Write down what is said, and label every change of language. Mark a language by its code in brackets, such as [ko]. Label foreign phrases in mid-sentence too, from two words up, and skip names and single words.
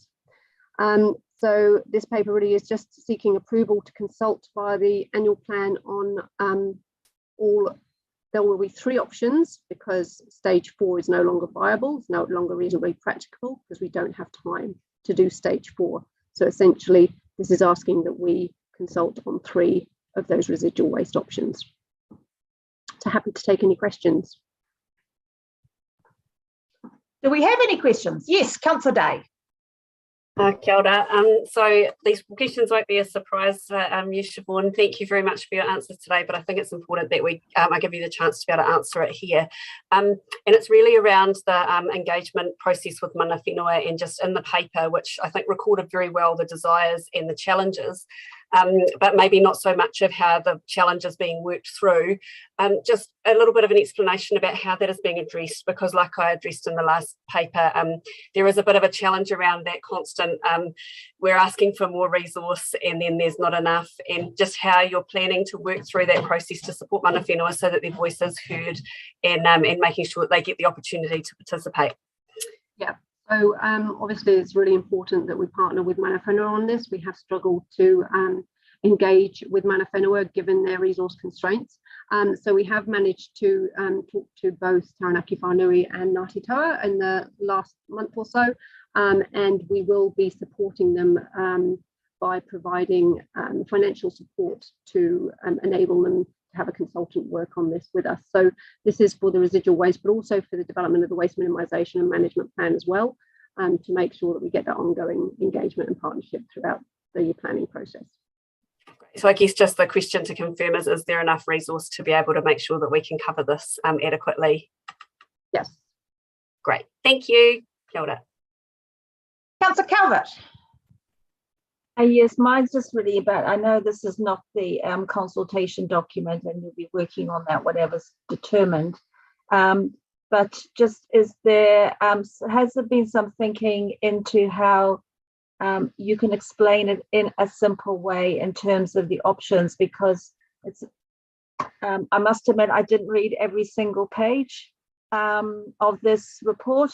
[en] So this paper really is just seeking approval to consult via the annual plan on there will be 3 options because stage 4 is no longer viable, it's no longer reasonably practicable because we don't have time to do stage 4. So essentially, this is asking that we consult on 3 of those residual waste options. So happy to take any questions. Do we have any questions? Yes, Councillor Day. [mi] Kia ora. [en] So these questions won't be a surprise for you, Siobhan. Thank you very much for your answers today, but I think it's important that I give you the chance to be able to answer it here. And it's really around the engagement process with [mi] mana whenua, [en] and just in the paper, which I think recorded very well the desires and the challenges, but maybe not so much of how the challenge is being worked through. Just a little bit of an explanation about how that is being addressed, because like I addressed in the last paper, there is a bit of a challenge around that constant, we're asking for more resource and then there's not enough, and just how you're planning to work through that process to support [mi] mana whenua [en] so that their voice is heard and making sure that they get the opportunity to participate. Yeah. So obviously it's really important that we partner with [mi] mana whenua [en] on this. We have struggled to engage with [mi] mana whenua [en] given their resource constraints. So we have managed to talk to both Taranaki Whanui and Ngāti Toa in the last month or so, and we will be supporting them by providing financial support to enable them to have a consultant work on this with us. So this is for the residual waste, but also for the development of the waste minimisation and management plan as well, to make sure that we get that ongoing engagement and partnership throughout the planning process. So I guess just the question to confirm is there enough resource to be able to make sure that we can cover this adequately? Yes. Great, thank you. [mi] Kia ora. [en] Councillor Calvert. Yes, mine's just really about, I know this is not the consultation document and you'll be working on that, whatever's determined. But just has there been some thinking into how you can explain it in a simple way in terms of the options, because it's, I must admit, I didn't read every single page of this report.